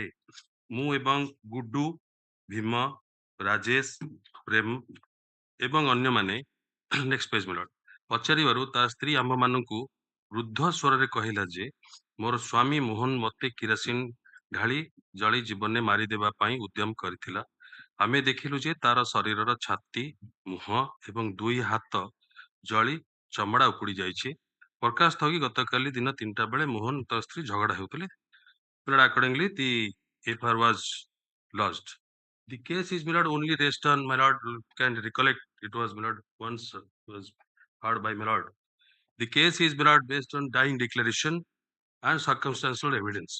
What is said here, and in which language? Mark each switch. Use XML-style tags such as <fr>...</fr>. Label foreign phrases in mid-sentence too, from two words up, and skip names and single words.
<or>ମୁଁ ଏବଂ ଗୁଡୁ, ଭୀମ, ରାଜେଶ, ପ୍ରେମ ଏବଂ ଅନ୍ୟମାନେ</or> <en>next page my lord</en> <or>ପଚାରିବାରୁ ତା ସ୍ତ୍ରୀ ଆମ୍ଭମାନଙ୍କୁ ବୃଦ୍ଧ ସ୍ୱରରେ କହିଲା ଯେ ମୋର ସ୍ୱାମୀ ମୋହନ ମୋତେ କିରାସିନ ଢାଳି ଜଳି ଜୀବନରେ ମାରିଦେବା ପାଇଁ ଉଦ୍ୟମ କରିଥିଲା। ଆମେ ଦେଖିଲୁ ଯେ ତାର ଶରୀରର ଛାତି, ମୁହଁ ଏବଂ 2 ହାତ ଜଳି ଚମଡ଼ା ଉପୁଡ଼ି ଯାଇଛି। ପ୍ରକାଶ ଥକି ଗତକାଲି ଦିନ 3ଟା ବେଳେ ମୋହନ ତା ସ୍ତ୍ରୀ ଝଗଡ଼ା ହେଉଥିଲେ।</or> <en>Accordingly, the FIR was lodged. The case is only raised on my lord can recollect it was once was heard by my lord. The case is based on dying declaration and circumstantial evidence.</en>